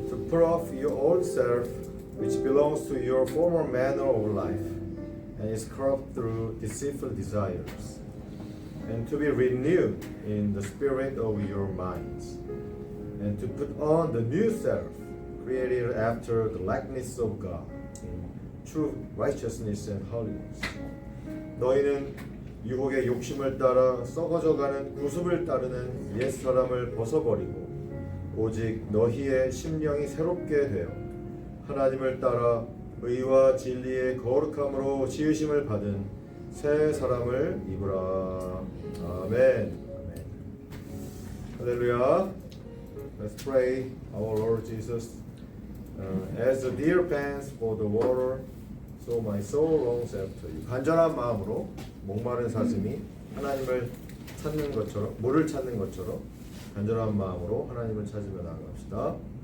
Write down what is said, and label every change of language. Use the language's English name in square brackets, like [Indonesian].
[English] Put off your old self, which belongs to your former manner of life, and is corrupt through deceitful desires, and to be renewed in the spirit of your minds, and to put on the new self, created after the likeness of God, in true righteousness and holiness. [Korean] 너희는 유혹의 욕심을 따라 썩어져가는 구습을 따르는 옛 사람을 벗어버리고 오직 너희의 심령이 새롭게 되어 하나님을 따라 의와 진리의 거룩함으로 지으심을 받은 새 사람을 입으라. 아멘. 할렐루야. [English] Let's pray, our Lord Jesus. As the deer pants for the water, so my soul longs after you. [Korean] 간절한 마음으로 목마른 사슴이 하나님을 찾는 것처럼, 물을 찾는 것처럼 간절한 마음으로 하나님을 찾으며 나아갑시다.